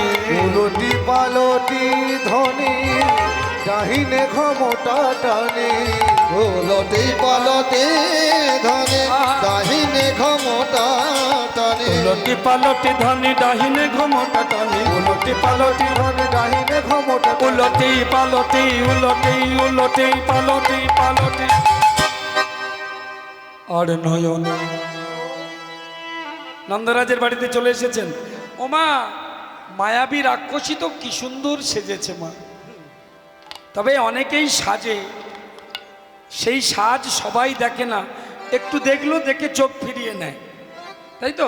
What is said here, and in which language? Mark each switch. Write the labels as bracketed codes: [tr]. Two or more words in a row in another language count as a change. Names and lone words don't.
[bn] উলটি পালটি ধ্বনি ডাহিনে ঘমটা টানে, উলটি পালটি ধ্বনি ডাহিনে ঘমটা টানে, উলটি পালটি ধ্বনি দাহিনে ঘুমটা টানে, উলটি পালটি ধ্বনি ডাহিনে ঘমটা টানে। উলটি পালটি, উলটি উলটি পালটি পালটি। আর নয়নে। নন্দরাজের বাড়িতে চলে এসেছেন। ওমা, মায়াবী রাক্ষসী তো কি সুন্দর সেজেছে মা। তবে অনেকেই সাজে, সেই সাজ সবাই দেখে না, একটু দেখলো দেখে চোখ ফিরিয়ে নেয়, তাই তো?